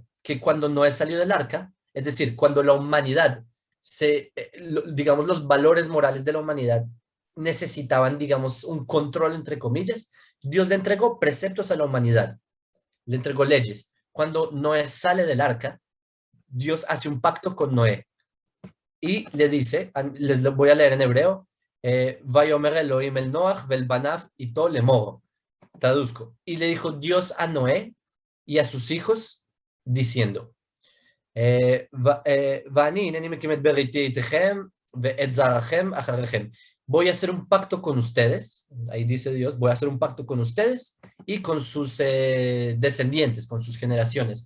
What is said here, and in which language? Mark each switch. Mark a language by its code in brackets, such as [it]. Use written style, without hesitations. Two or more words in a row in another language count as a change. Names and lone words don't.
[es] Que cuando Noé salió del arca, es decir, cuando la humanidad, digamos, los valores morales de la humanidad necesitaban, digamos, un control, entre comillas, Dios le entregó preceptos a la humanidad, le entregó leyes. Cuando Noé sale del arca, Dios hace un pacto con Noé y le dice, les lo voy a leer en hebreo, [he] ויאמר אלהים אל נח ואל בניו אתו לאמר. [es] Traduzco. Y le dijo Dios a Noé y a sus hijos diciendo, voy a hacer un pacto con ustedes, ahí dice Dios, voy a hacer un pacto con ustedes y con sus descendientes, con sus generaciones.